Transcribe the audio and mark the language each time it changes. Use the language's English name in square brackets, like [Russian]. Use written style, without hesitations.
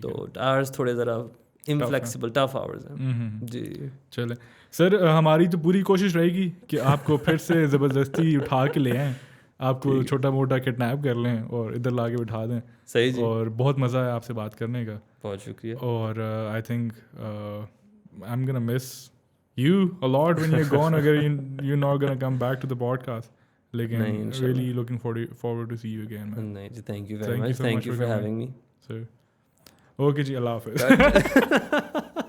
[Urdu] تو آورس تھوڑے ذرا انفلیکسیبل ٹف آورز ہیں. جی چلیں سر, ہماری تو پوری کوشش رہے گی کہ آپ کو پھر سے زبردستی اٹھا کے لے آئیں, آپ کو چھوٹا موٹا کڈنیپ کر لیں اور ادھر لا کے بٹھا دیں. صحیح جی. اور بہت مزہ ہے آپ سے بات کرنے کا. بہت شکریہ. [English] اور I think I am gonna miss you a lot when you're gone, اگر you're not gonna come back to the podcast. لیکن really looking forward to see you again, man. [Urdu] نہیں جی, [English] thank you very much. Thank you for having me. [Urdu] Sir. Okay جی, اللہ حافظ.